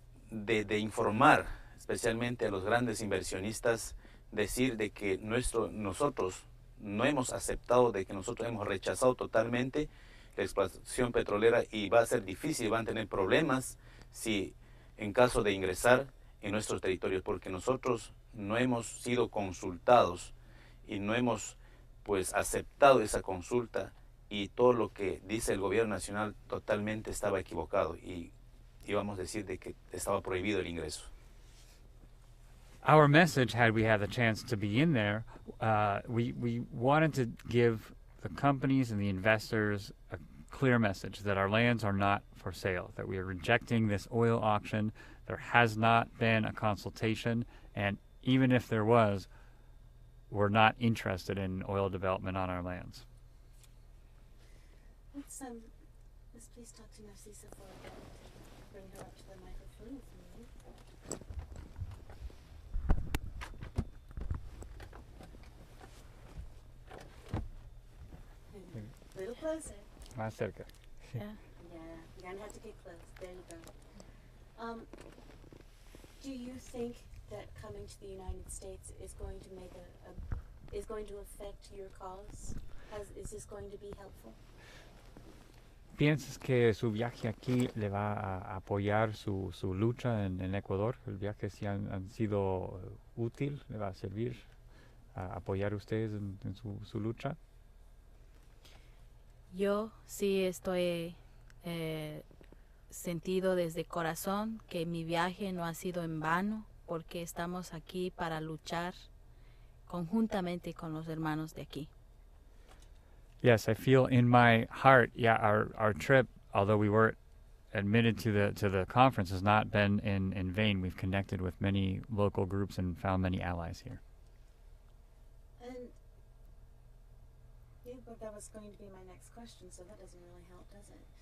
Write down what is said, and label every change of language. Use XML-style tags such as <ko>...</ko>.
<es>de informar, especialmente a los grandes inversionistas, decir de que nosotros no hemos aceptado, de que nosotros hemos rechazado totalmente la explotación petrolera y va a ser difícil, van a tener problemas si en caso de ingresar en nuestros territorios, porque nosotros no hemos sido consultados y no hemos pues aceptado esa consulta, y todo lo que dice el gobierno nacional totalmente estaba equivocado y íbamos a decir de que estaba prohibido el ingreso.</es> <en>Our message, had we had the chance to be in there, we wanted to give the companies and the investors a clear message that our lands are not for sale, that we are rejecting this oil auction. There has not been a consultation, and even if there was, we're not interested in oil development on our lands. Let's please talk to Narcisa for a bit. Bring her up to the microphone with me. A little closer.</en> <es>Más cerca.</es> <en>Yeah, you're gonna have to get close. There you go. Do you think that coming to the United States is going to make is going to affect your cause? Is this going to be helpful?</en> <es>¿Piensas que su viaje aquí le va a apoyar su lucha en Ecuador? ¿El viaje sí han sido útil? ¿Le va a servir a apoyar a ustedes en su lucha? Yo sí estoy sentido desde corazón que mi viaje no ha sido en vano, porque estamos aquí para luchar conjuntamente con los hermanos de aquí.</es> <en>Yes, I feel in my heart, our trip, although we weren't admitted to the conference, has not been in vain. We've connected with many local groups and found many allies here. And yeah, but that was going to be my next question, so that doesn't really help, does it?</en>